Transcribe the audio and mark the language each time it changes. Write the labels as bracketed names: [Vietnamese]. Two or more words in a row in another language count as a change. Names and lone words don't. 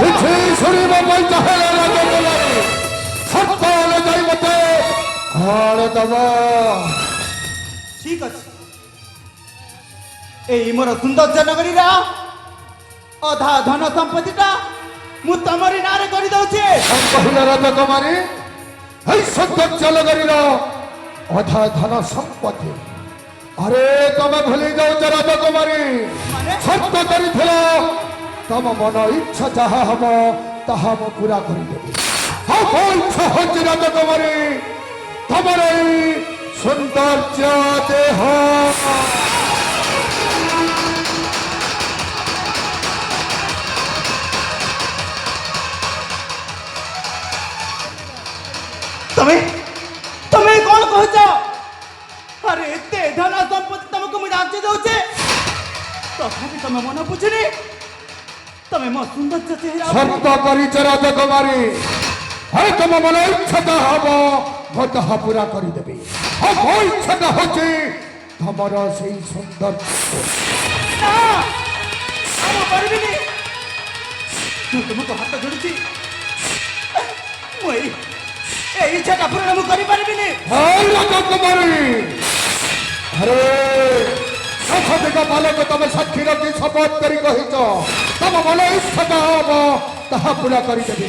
[Odia] କିଛି ଶୁଣିବା ପାଇଁ ଚାହେଁ ରାଜକୁମାରୀ ସତ୍ୟରେ ଯାଇ ମତେ କଣ ଦବ? ଠିକ ଅଛି ଏଇ ମୋର ସୌନ୍ଦର୍ଯ୍ୟ ନଗରୀର ଅଧା ଧନ ସମ୍ପତ୍ତିଟା ମୁଁ ତମରି ନାଁରେ କରିଦଉଛି। କହିଲ ରାଜକୁମାରୀ ଏଇ ସୌନ୍ଦର୍ଯ୍ୟ ନଗରୀର ଅଧା ଧନ ସମ୍ପତ୍ତି ଆରେ ତୁମେ ଭୁଲି ଯାଉଛ ରାଜକୁମାରୀ ସତ୍ୟ କରିଥିଲ ତମ ମନ ଇଚ୍ଛା ଯାହା ହବ ତାହା ମୁଁ ପୁରା କରିଦେବି। ମୋ ଇଚ୍ଛା ହଉଛି ରାଜକୁମାରୀ ତମର ଏଇ ସୌନ୍ଦର୍ଯ୍ୟ ଦେହ ତମେ ତମେ କଣ କହୁଛ? ଆରେ ଏତେ ଧନ ସମ୍ପତ୍ତି ତମକୁ ମୁଁ ଯାଞ୍ଚି ଦଉଛି ତଥାପି ତମେ ମନ ବୁଝୁନି। ତମେ ମୋ ସୌନ୍ଦର୍ଯ୍ୟ ଚେହେରା ସତ୍ୟ କରିଛ ରାଜକୁମାରୀ ଆରେ ତମ ମନ ଇଚ୍ଛାଟା ହବ ମୁଁ ତାହା ପୁରା କରିଦେବି। ମୋ ଇଚ୍ଛାଟା ହଉଛି ତମର ସେଇ ସୌନ୍ଦର୍ଯ୍ୟ ନା ମୁଁ କରିବିନି। ମୁଁ ତୁମକୁ ହାତ ଯୋଡୁଛି ମୁଁ ଏଇ ଇଚ୍ଛାଟା ପୂରଣ ମୁଁ କରିପାରିବିନି। ରାଜକୁମାରୀ ଆରେ ସଠିକ ବାଲକ ତମେ ସାକ୍ଷୀ ରଖି ଶପଥ କରି କହିଛ ତମ ମନ ଇଚ୍ଛାଟା ହବ ତାହା ପୁରା କରିଦେବି।